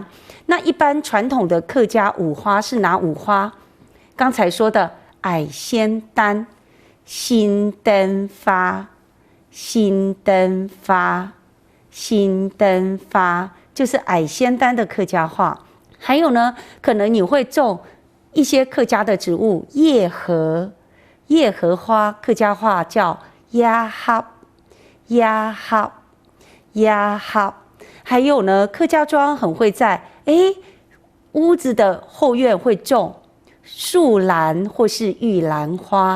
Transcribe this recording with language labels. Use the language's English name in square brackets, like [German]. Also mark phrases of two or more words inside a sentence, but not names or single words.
[Chinese] 那一般傳統的客家五花是哪五花？剛才說的矮仙丹、新丁花。新燈花，新燈花就是矮仙丹的客家話。還有呢，可能你會種一些客家的植物，葉荷，葉荷花客家話叫鴨盒，鴨盒，鴨盒。還有呢，客家莊很會在屋子的後院會種樹蘭或是玉蘭花。